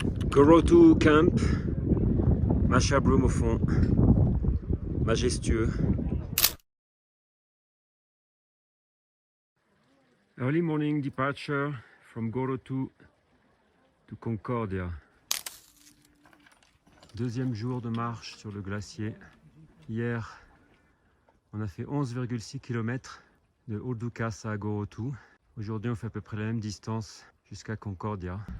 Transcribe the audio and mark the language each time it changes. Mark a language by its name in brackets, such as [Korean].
[French] Gorotu Camp, Mashabroom au fond, majestueux. [English] Early morning departure from Gorotu to Concordia. [French] Deuxième jour de marche sur le glacier. Hier, on a fait 11,6 km de Urdukas à Gorotu. Aujourd'hui, on fait à peu près la même distance jusqu'à Concordia.